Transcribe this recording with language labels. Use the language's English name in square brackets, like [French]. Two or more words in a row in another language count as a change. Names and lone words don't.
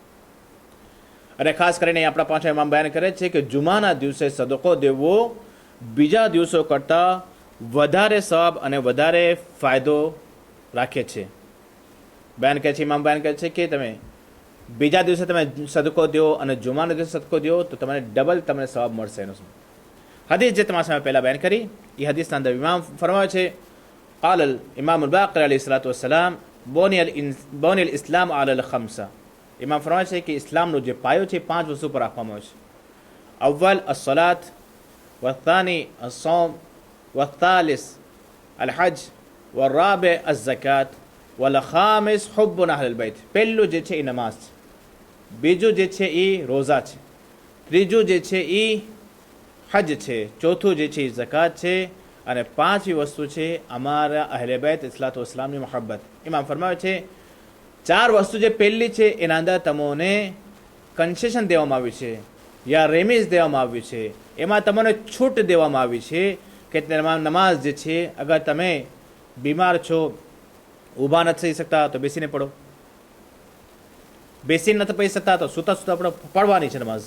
[Gujarati] અને ખાસ કરીને આપણા પાંચમા ઇમામ બયાન કરે છે કે જુમાના દિવસે સદકો દેવો બીજા દિવસો કરતાં વધારે સવાબ અને વધારે ફાયદો રાખે છે. બયાન કહે છે, ઇમામ બયાન કહે છે કે તમે બીજા દિવસે તમે સદકો દો અને જુમાના દિવસે સદકો દો તો તમને ડબલ તમને સવાબ મળશે એનો. હદીસ જે તમારા સામે પહેલાં બયાન કરી એ હદીસના અંદર ઇમામ ફરમાવે છે [Arabic] قال الإمام الباقر عليه الصلاة والسلام بني الإسلام على الخمسة. [Gujarati] ઇમામ ફરમાવે છે કે ઇસ્લામનો જે પાયો છે 5 વસ્તુ પર રાખવામાં આવે છે. [Arabic] અવ્વલ الصلاة والثاني الصوم والثالث الحج والرابع الزكاة والخامس حب أهل البيت. [Gujarati] પહેલું જે છે એ નમાઝ છે, બીજું જે છે એ રોઝા છે, ત્રીજું જે છે એ હજ છે, ચોથું જે છે એ ઝકાત છે, અને પાંચમી વસ્તુ છે અમારા અહેલે બેત ઇસ્લાતુ ઇસ્લામની મોહબ્બત. ઇમામ ફરમાવે છે 4 વસ્તુ જે પહેલી છે એના અંદર તમને કન્સેશન દેવામાં આવ્યું છે યા રેમિઝ દેવામાં આવ્યું છે, એમાં તમને છૂટ દેવામાં આવી છે કે નમાઝ જે છે અગર તમે બીમાર છો, ઊભા નથી થઈ શકતા તો બેસીને પઢો, બેસીને નથી પડી શકતા તો સૂતા સૂતા આપણે પઢવાની છે નમાઝ.